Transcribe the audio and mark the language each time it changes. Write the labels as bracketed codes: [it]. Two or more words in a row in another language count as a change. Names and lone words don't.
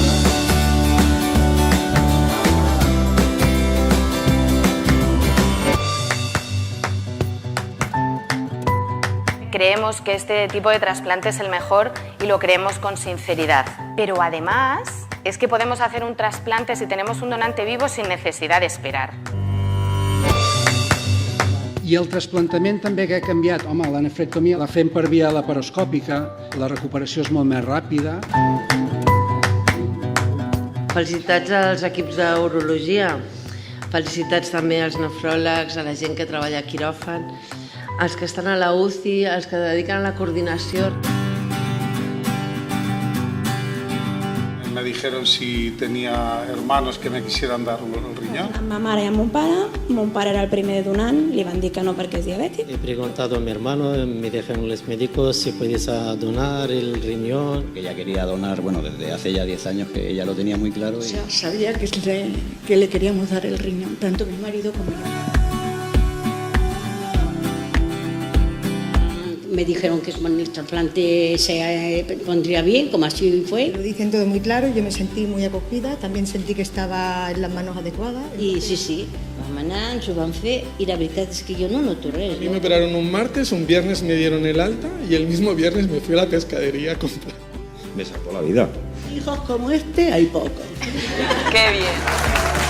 [es] Creemos que este tipo de trasplante es el mejor y lo creemos con sinceridad. Pero además es que podemos hacer un trasplante si tenemos un donante vivo sin necesidad de esperar. [ca] I el trasplantament també que ha canviat. Home, la nefrectomia la fem per via laparoscòpica, la recuperació és molt més ràpida. Felicitats als equips d'urologia, felicitats també als nefròlegs, a la gent que treballa a quiròfan, als que estan a la UCI, als que dediquen a la coordinació. [es] Me dijeron si tenía hermanos que me quisieran dar el riñón. [ca] Ma mare i mon pare era el primer donant, li van dir que no perquè és diabètic. [es] He preguntado a mi hermano, me dijeron los médicos si puedes donar el riñón. Ella quería donar, bueno, desde hace ya 10 años que ella lo tenía muy claro. O sea, sabía que le queríamos dar el riñón, tanto mi marido como yo. Me dijeron que el trasplante se pondría bien, como así fue. Lo dicen todo muy claro, yo me sentí muy acogida, también sentí que estaba en las manos adecuadas. Y sí, [ca] vam anar, ens ho van fer, i la veritat és que jo no noto res. [es] A mí me operaron un martes, un viernes me dieron el alta y el mismo viernes me fui a la pescadería a comprar. Me salvó la vida. Hijos como este hay pocos. ¡Qué bien!